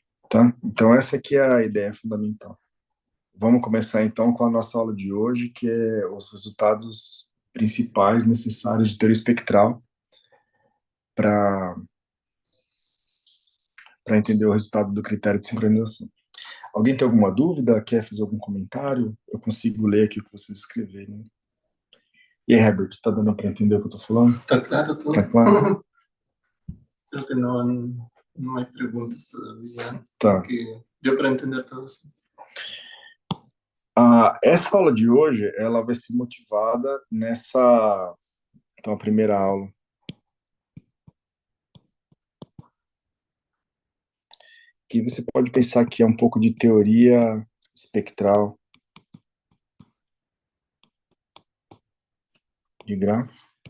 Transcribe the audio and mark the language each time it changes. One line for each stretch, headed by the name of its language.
Portuguese: Tá? Então essa aqui é a ideia fundamental. Vamos começar então com a nossa aula de hoje, que é os resultados principais necessários de teoria espectral para entender o resultado do critério de sincronização. Alguém tem alguma dúvida? Quer fazer algum comentário? Eu consigo ler aqui o que vocês escreverem. E aí, Herbert, tá dando para entender o que eu tô falando? Tá claro tudo. Tá claro?
Spanish: Creo que no hay preguntas todavía.
Portuguese: Tá. Que deu para entender tudo assim. Essa aula de hoje, ela vai ser motivada nessa... Então, a primeira aula. Que você pode pensar que é um pouco de teoria espectral de grafo.